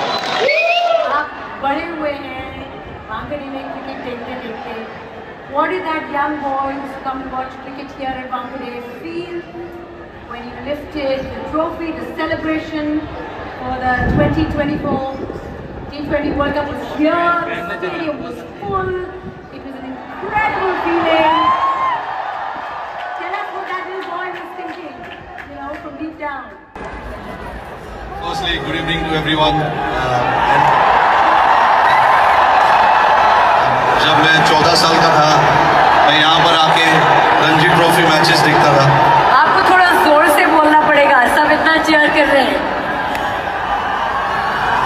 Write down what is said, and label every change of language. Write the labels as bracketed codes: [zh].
[hi] बड़े हुए हैं वानखेड़े में क्रिकेट देखते देखते। [en] What did that young boys come and watch cricket here at Wankhede feel when you lifted the trophy? The celebration for the 2024 T20 World Cup was here. The stadium was full. It was an incredible feeling. Tell us what that little boy was thinking, from deep down. Firstly, good evening to everyone. [hi] जब मैं 14 साल का था, मैं यहाँ पर आके Ranji trophy matches देखता था। आपको थोड़ा जोर से बोलना पड़ेगा, सब इतना चीयर कर रहे हैं।